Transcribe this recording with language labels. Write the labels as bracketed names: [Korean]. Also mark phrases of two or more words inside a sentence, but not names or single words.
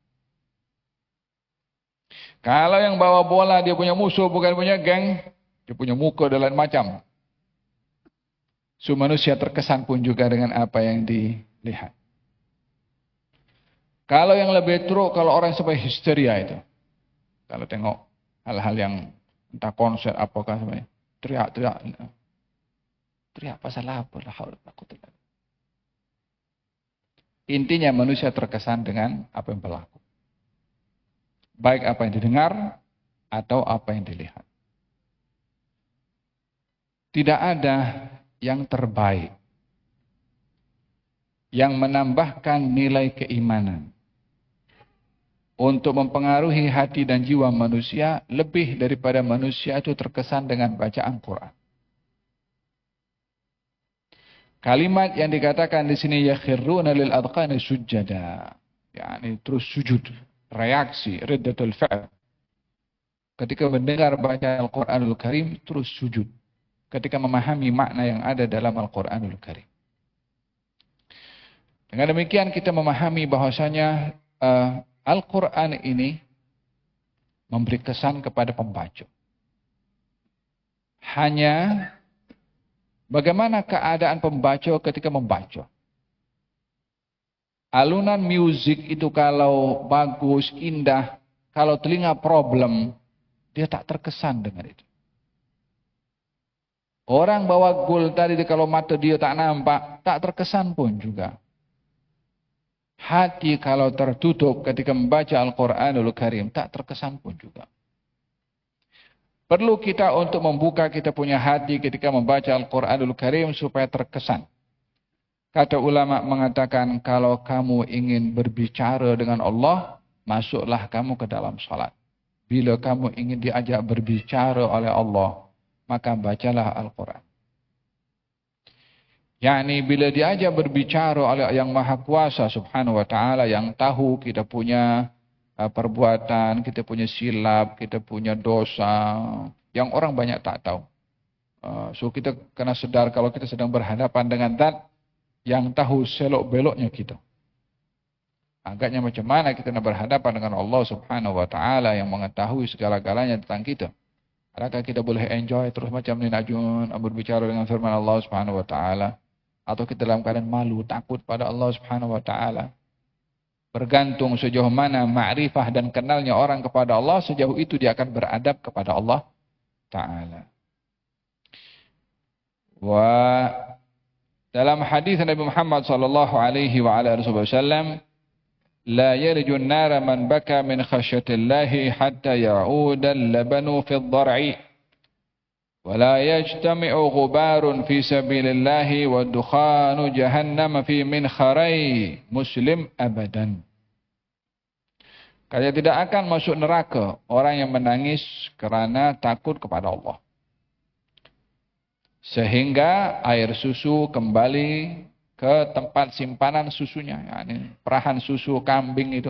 [Malay] Kalau yang bawa bola dia punya musuh, bukan punya geng, dia punya muka dan lain macam. So manusia terkesan pun juga dengan apa yang dilihat. Kalau yang lebih teruk, kalau orang sampai histeria itu. Kalau tengok hal-hal yang entah konser apakah sebenarnya, teriak-teriak. Teriak pasal apa? Intinya manusia terkesan dengan apa yang berlaku. Baik apa yang didengar atau apa yang dilihat. Tidak ada yang terbaik yang menambahkan nilai keimanan untuk mempengaruhi hati dan jiwa manusia lebih daripada manusia itu terkesan dengan bacaan Quran. Kalimat yang dikatakan di sini [Arabic] يخرون للأذقان سجدا, [Malay] yakni terus sujud, reaksi [Arabic] ردة الفعل. [Malay] Ketika mendengar bacaan [Arabic] القرآن الكريم [Malay] terus sujud. Ketika memahami makna yang ada dalam [Arabic] القرآن الكريم. [Malay] Dengan demikian kita memahami bahwasanya Al-Qur'an ini memberi kesan kepada pembaca. Hanya bagaimana keadaan pembaca ketika membaca. Alunan musik itu kalau bagus, indah, kalau telinga problem, dia tak terkesan dengan itu. Orang bawa gol tadi kalau mata dia tak nampak, tak terkesan pun juga. Hati kalau tertutup ketika membaca [Arabic] القرآن الكريم, [Malay] tak terkesan pun juga. Perlu kita untuk membuka kita punya hati ketika membaca [Arabic] القرآن الكريم [Malay] supaya terkesan. Kata ulama mengatakan kalau kamu ingin berbicara dengan Allah, masuklah kamu ke dalam salat. Bila kamu ingin diajak berbicara oleh Allah, maka bacalah Al-Quran. Yani bila diajak berbicara oleh yang Maha Kuasa [Arabic] سبحانه وتعالى, [Malay] yang tahu kita punya perbuatan, kita punya silap, kita punya dosa, yang orang banyak tak tahu. So kita kena sedar kalau kita sedang berhadapan dengan Zat yang tahu selok-beloknya kita. Agaknya macam mana kita nak berhadapan dengan Allah [Arabic] سبحانه وتعالى [Malay] yang mengetahui segala-galanya tentang kita. Adakah kita boleh enjoy terus macam ni Najun berbicara dengan firman Allah [Arabic] سبحانه وتعالى, [Malay] atau kita dalam keadaan malu, takut pada Allah [Arabic] سبحانه وتعالى? [Malay] Bergantung sejauh mana ma'rifah dan kenalnya orang kepada Allah, sejauh itu dia akan beradab kepada [Arabic] الله تعالى. [Malay] Dalam hadis Nabi Muhammad [Arabic] صلى الله عليه وعلى وسلم لا يلج النار من بكى من خشية الله حتى يعود اللبن في الضرع ولا يجتمع غبار في سبيل الله ودخان جهنم في منخري مسلم أبدا. [Malay] Kalian tidak akan masuk neraka orang yang menangis kerana takut kepada Allah, sehingga air susu kembali ke tempat simpanan susunya, yakni perahan susu kambing itu.